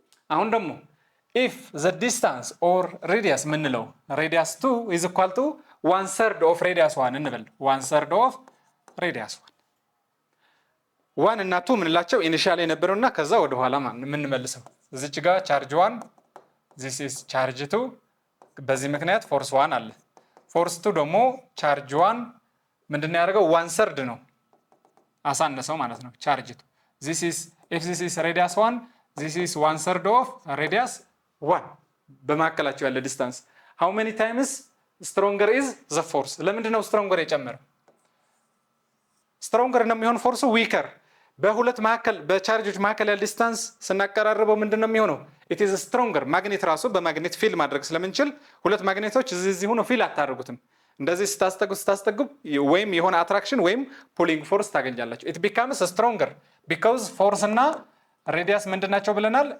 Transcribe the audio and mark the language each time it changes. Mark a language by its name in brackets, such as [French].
[Amharic] አሁን ደግሞ [English] if the distance or radius [Amharic] ምንለው [English] radius 2 is equal to 1/3 of radius 1 [Amharic] እንበል [English] 1/3 of radius 1 [Amharic] 1 እና 2 ምንላቸው ኢኒሻሊ የነበረውና ከዛ ወደ ኋላ ምንመልሰው እዚች ጋር ቻርጅ 1 [English] this is charge 2 [Amharic] በዚህ ምክንያት ፎርስ 1 አለ። ፎርስ 2 ደግሞ ቻርጅ 1 ምንድነው ያደርገው? [English] 1/3 [Amharic] ነው አሳነሰው ማለት ነው ቻርጅ 2 [English] this is if this is radius 1 this is 1/3 of radius 1 [Amharic] በማከላቸው ያለ ዲስታንስ [English] how many times stronger is the force? [Amharic] ለምንድነው stronger የጨመረው? stronger ነው የሚሆን ፎርሱ weaker በሁለት ማከል በቻርጆች ማከል ያለ ዲስታንስ ስናቀራርበው ምንድነው የሚሆነው? [English] it is stronger [Amharic] ማግኔት ራሱ በማግኔት ፊል ማድረግ ስለምንችል ሁለት ማግኔቶች እዚህ ሆኖ ፊል አታደርጉትም። እንደዚህ ስታስጠጉ ወይም የሆነ አትራክሽን ወይም ፑሊንግ ፎርስ ታገኛላችሁ። [English] it becomes stronger because [Amharic] force እና ሬዲያስ ምንድናቸው ብለናል?